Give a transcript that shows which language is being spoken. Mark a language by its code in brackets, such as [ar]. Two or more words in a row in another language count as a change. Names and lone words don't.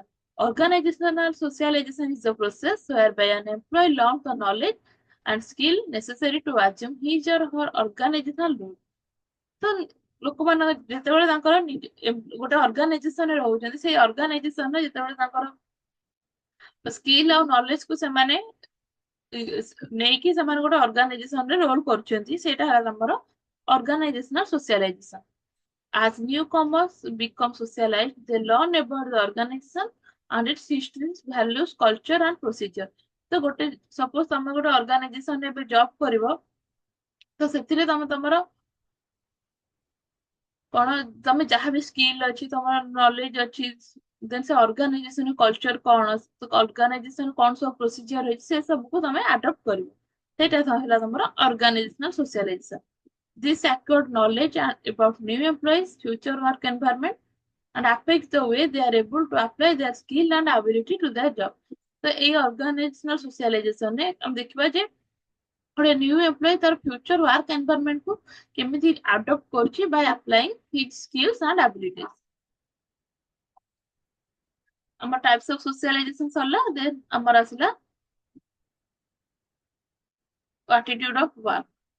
[en] Organizational socialization is the process whereby an employee learns the knowledge and skill necessary to assume his or her organizational role। [or] ତ ଲୋକମାନେ ଯେତେବେଳେ ତାଙ୍କର ଗୋଟେ ଅର୍ଗାନାଇଜେସନରେ ରହୁଛନ୍ତି ସେଇ ଅର୍ଗାନାଇଜେସନରେ ଯେତେବେଳେ ତାଙ୍କର ସ୍କିଲ୍ ଆଉ ନଲେଜ କୁ ସେମାନେ ନେଇକି ସେମାନେ ଗୋଟେ ଅର୍ଗାନାଇଜେସନରେ ରୋଲ କରୁଛନ୍ତି ସେଇଟା ହେଲା ଆମର [en] organizational socialization। As newcomers become socialized, they learn about the organization and its history, values, culture and procedure। [or] ତ ଗୋଟେ ସପୋଜ ତମେ ଗୋଟେ ଅର୍ଗାନାଇଜେସନରେ ଏବେ ଜବ କରିବ ତ ସେଥିରେ ତମେ ତମର କଣ ତମେ ଯାହା ବି ସ୍କିଲ୍ ଅଛି ତମର ନଲେଜ ଅଛି ଦେନ୍ ସେ [en] organization culture [or] କଣ ଅର୍ଗାନାଇଜେସନ କଣ ସବୁ ପ୍ରୋସିଜିଅର ରହିଛି ସେ ସବୁକୁ ତମେ ଆଡପ୍ଟ କରିବ ସେଇଟା ହେଲା ତମର [en] organizational socialization. This acquired knowledge about new employees future work environment and affects the way they are able to apply their skill and ability to their job। [or] ତ ଏଇ [en] organizational socializationରେ [or] ଆମେ ଦେଖିବା ଯେ ଗୋଟେ [en] new employee [or] ତାର [en] future work environmentକୁ [or] କେମିତି ଆଡପ୍ଟ କରୁଛି [en] by applying his skills and abilities. [or] ଆମର [en] types of socialization [or] ସରିଲା ଦେନ୍ ଆମର ଆସିଲା [en] attitude of work.